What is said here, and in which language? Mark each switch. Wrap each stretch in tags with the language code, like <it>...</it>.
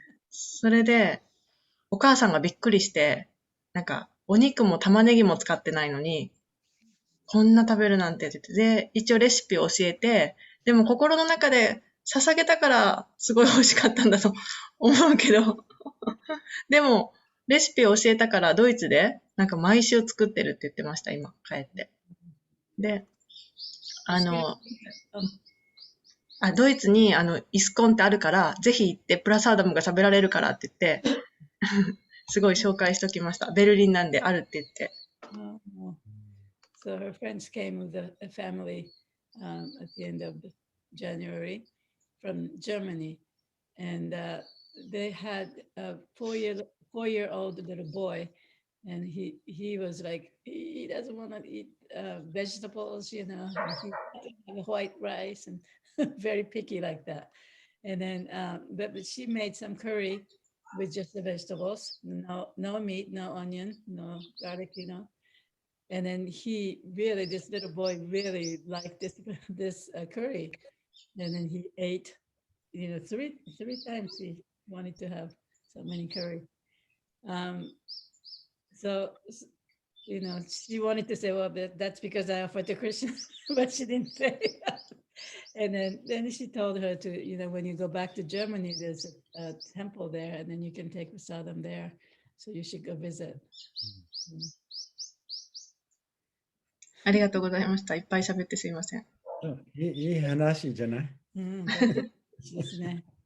<ja>それで、お母さんがびっくりして、なんか、お肉も玉ねぎも使ってないのに、こんな食べるなんてって言って、で、一応レシピを教えて、でも心の中で捧げたからすごい美味しかったんだと思うけど、でも、レシピを教えたからドイツで、なんか毎週作ってるって言ってました、今、帰って。で、ドイツにイスコンってあるから、ぜひ行ってプラサーダムが食べられるからって言って、すごい紹介しときました。ベルリンなんであるって言って。</ja> <en>So her friends came with a family at the end of January from Germany, and they had a four-year-old little boy, and he was like, he doesn't want to eat vegetables, he have white rice and very picky like that. And then, but she made some curry with just the vegetables, no meat, no onion, no garlic, And then this little boy really liked this curry. And then he ate, three times he wanted to have so many curry. So, she wanted to say, well, that's because I offered to Krishna, but she didn't pay. And then she told her to, when you go back to Germany, there's a temple there, and then you can take prasadam there. So you should go visit.</en> <ja>ありがとうございました。いっぱい喋ってすいません。いい話じゃない？ですね。</ja>